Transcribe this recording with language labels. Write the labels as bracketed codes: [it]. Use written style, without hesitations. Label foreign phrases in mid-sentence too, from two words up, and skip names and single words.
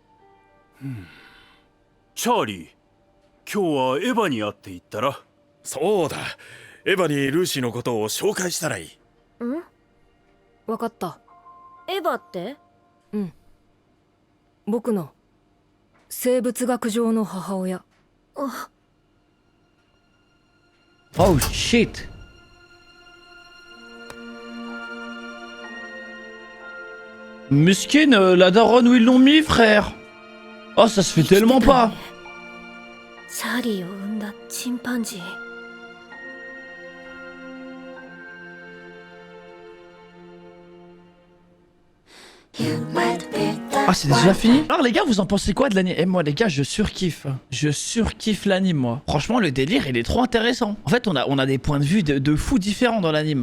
[ja] チャーリー、今日はエヴァに会っていったら？そうだ、エヴァにルーシーのことを紹介したらいい。わかった。エヴァって？僕の生物学上の母親。 [en] Oh shit. [fr] Muskin, la daronne où ils l'ont mis, frère. Oh, ça se fait tellement pas. [ja] チャーリーを産んだチンパンジー。 [fr] Ah, c'est déjà fini? Alors les gars, vous en pensez quoi de l'anime? Eh, moi les gars, je surkiffe. Je surkiffe l'anime, moi. Franchement, le délire, il est trop intéressant. En fait, on a des points de vue de fous différents dans l'anime.